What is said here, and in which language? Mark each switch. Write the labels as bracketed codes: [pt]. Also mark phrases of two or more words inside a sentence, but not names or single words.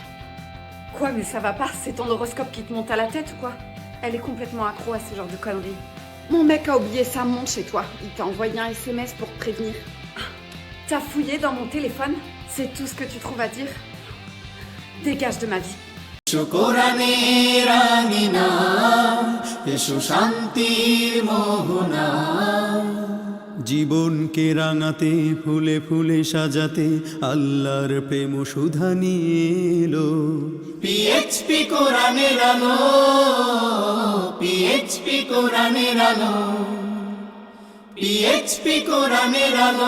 [fr] Quoi, mais ça va pas? C'est ton horoscope qui te monte à la tête ou quoi? Elle est complètement accro à ce genre de conneries. Mon mec a oublié sa montre chez toi. Il t'a envoyé un SMS pour te prévenir. T'as fouillé dans mon téléphone? C'est tout ce que tu trouves à dire? Dégage de ma vie. [bn] কোরআনের আঙিনা এসো শান্তির মোহনা জীবনকে রাঙাতে ফুলে ফুলে সাজাতে আল্লাহর প্রেম সুধা নিয়ে এলো পিএইচপি কোরআনের আলো পিএইচপি কোরআনের আলো পিএইচপি কোরআনের আলো